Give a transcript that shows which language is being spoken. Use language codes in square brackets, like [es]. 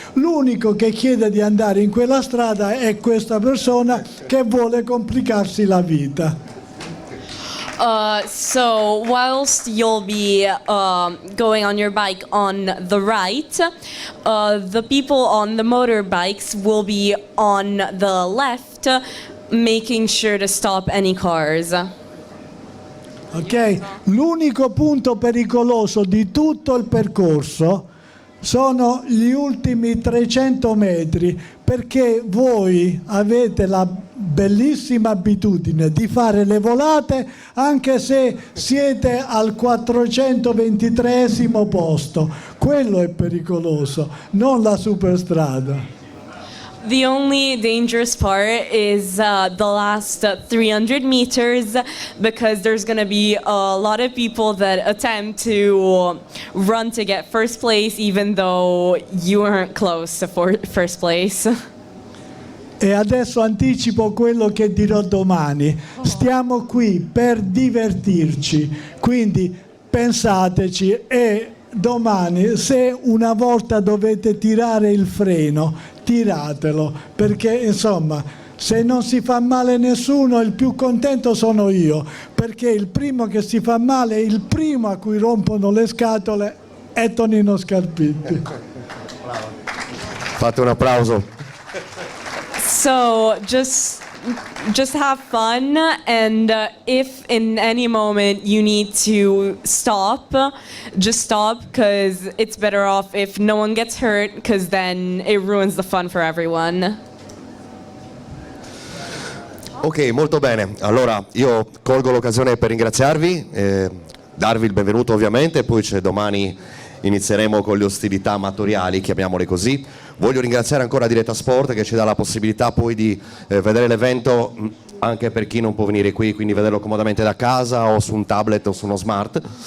[it] L'unico che chiede di andare in quella strada è questa persona che vuole complicarsi la vita. [en] So whilst you'll be going on your bike on the right, the people on the motorbikes will be on the left, making sure to stop any cars. [it] Ok, l'unico punto pericoloso di tutto il percorso sono gli ultimi 300 metri, perché voi avete la bellissima abitudine di fare le volate anche se siete al 423esimo posto. Quello è pericoloso, non la superstrada. [en] The only dangerous part is the last 300 meters, because there's going to be a lot of people that attempt to run to get first place even though you weren't close to first place. [it] E adesso anticipo quello che dirò domani. Stiamo qui per divertirci, quindi pensateci, e domani, se una volta dovete tirare il freno, tiratelo, perché insomma, se non si fa male nessuno, il più contento sono io, perché il primo che si fa male, il primo a cui rompono le scatole è Tonino Scarpitti. Fate un applauso. [en] So just have fun, and if in any moment you need to stop, just stop, because it's better off if no one gets hurt, because then it ruins the fun for everyone. [it] Ok, molto bene. Allora io colgo l'occasione per ringraziarvi, darvi il benvenuto ovviamente, poi domani inizieremo con le ostilità amatoriali, chiamiamole così. Voglio ringraziare ancora Diretta Sport che ci dà la possibilità poi di vedere l'evento anche per chi non può venire qui, quindi vederlo comodamente da casa o su un tablet o su uno smart.